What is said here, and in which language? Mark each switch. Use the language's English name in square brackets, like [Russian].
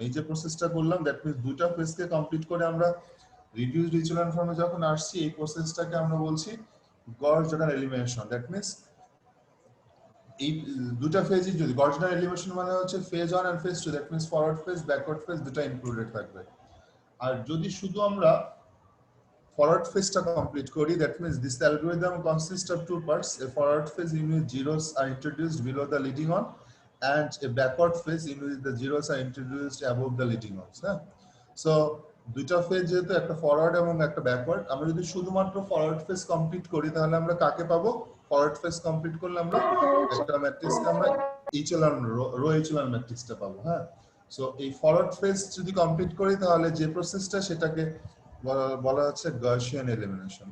[Bangla] এই যে প্রসেসটা করলাম, দ্যাট মিন্স দুটো ফেজকে কমপ্লিট করে আমরা রিডিউসড এচেলন ফর্মে যখন আসছি, এই প্রসেসটাকে আমরা বলছি গজ জর্ডান এলিমিনেশন, দ্যাট মিনস এই দুটা ফেজই যদি গজ জর্ডান এলিমিনেশন মানে হচ্ছে phase 1 and phase 2, that means forward phase backward phase দুটো ইনক্লুডেড থাকবে। আর যদি শুধু আমরা [English] forward phase টা complete করি, that means this algorithm consists of two parts. A forward phase in which zeros are introduced below the leading on, and a backward phase in which the zeros are introduced above the leading ons. [Bangla] So দুইটা phase যেহেতু একটা forward এবং একটা backward, আমরা যদি শুধুমাত্র forward phase complete করি তাহলে আমরা কাকে পাবো? ফরওয়ার্ড ফেজ কমপ্লিট করলে আমরা একটা ম্যাট্রিক্সকে আমরা ইচেলন রো ইচেলন ম্যাট্রিক্সটা পাবো। হ্যাঁ, সো এই ফরওয়ার্ড ফেজ যদি কমপ্লিট করি তাহলে যে প্রসেসটা সেটাকে বলা হচ্ছে গসিয়ান এলিমিনেশন।